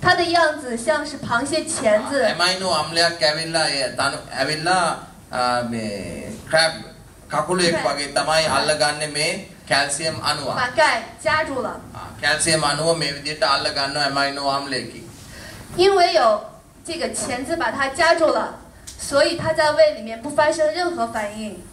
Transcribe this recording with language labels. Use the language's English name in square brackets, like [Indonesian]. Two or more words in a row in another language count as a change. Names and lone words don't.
[Chinese] 它的样子像是螃蟹钳子。 [Sinhala] ඇමයිනෝ අම්ලයක් ඇවිල්ලා ඒ තනු ඇවිල්ලා මේ ක්‍රැබ් කකුලෙක් වගේ තමයි අල්ලගන්නේ මේ කැල්සියම් අණුව. [Chinese] 把钙夹住了。 [Sinhala] කැල්සියම් අණුව මේ විදිහට අල්ල ගන්නවා ඇමයිනෝ ආම්ලයකින්. [Chinese] 因为有这个钳子把它夹住了，所以它在胃里面不发生任何反应。